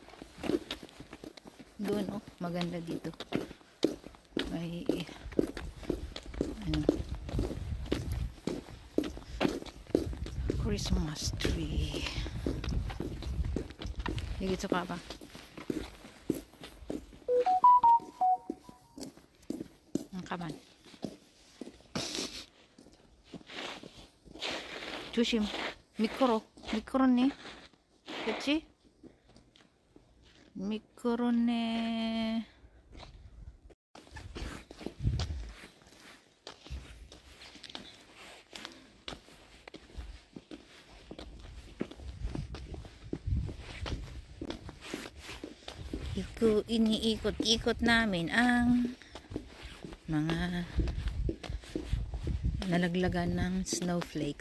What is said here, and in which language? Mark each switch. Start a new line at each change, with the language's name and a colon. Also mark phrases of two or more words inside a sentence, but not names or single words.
Filipino: Doon oh, maganda dito. May ano,
English: Christmas tree.
Filipino: Dito ka ba? Ang kaman.
Korean: 조심. 미끄러네. 그치? 미끄러네.
Filipino: Iniikot-ikot namin ang mga nalaglagan ng snowflakes.